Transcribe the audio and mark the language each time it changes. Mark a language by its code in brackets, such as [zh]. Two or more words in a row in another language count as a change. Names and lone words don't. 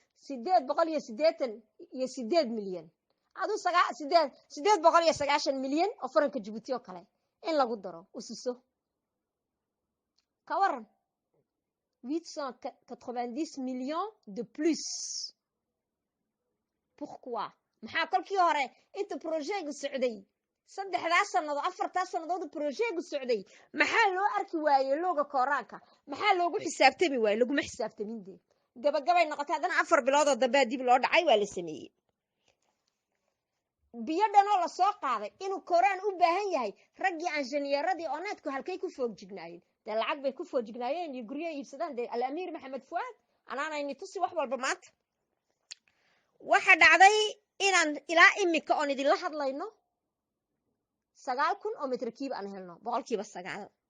[so] 888 milyan adu 890 milyan oo faranka Djibouti oo kale in lagu daro usiso ka waran 890 [fr] millions de plus. Pourquoi? [so] maxaa kolkii hore inta projectgu socday saddexdaas sannadood afartaas sannadood projectgu socday maxaa loo arki waayey looga kooraanka maxaa loogu xisaabtami waayey laguma xisaabtamin dee gabagabay noqotay haddana 4 biloodoo dambe dib loo dhacay waa la sameeyey biyo dhanoo la soo qaaday inuu kooraan u baahan yahay raggii anshaneeradii oneedku halkay ku foog jignaayeen dee lacag bay ku foog jignaayeen iyo guryo iibsadaan dee al-amiir maxamed fuaad anaanayni tusi wax walba maanta waxa dhacday inaan ilaa imika oon idinla hadlayno 9,000 oo mitir-kiiba aan helno 9%.